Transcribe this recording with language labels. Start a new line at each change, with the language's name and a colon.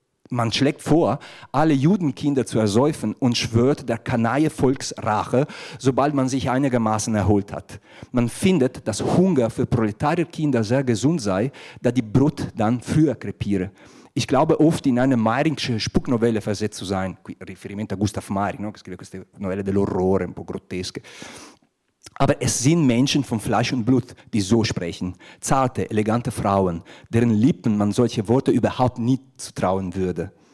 German: Man schlägt vor, alle Judenkinder zu ersäufen und schwört der Kanaille Volksrache, sobald man sich einigermaßen erholt hat. Man findet, dass Hunger für Proletarierkinder sehr gesund sei, da die Brut dann früher krepiere. Ich glaube oft in eine Meyringsche Spuknovelle versetzt zu sein.
Italian: Qui riferimento a Gustav Meyring, no? Che scrive queste novelle dell'orrore, un po' grottesche.
German: Aber es sind Menschen von Fleisch und Blut, die so sprechen. Zarte, elegante Frauen, deren Lippen man solche Worte überhaupt nie zutrauen würde.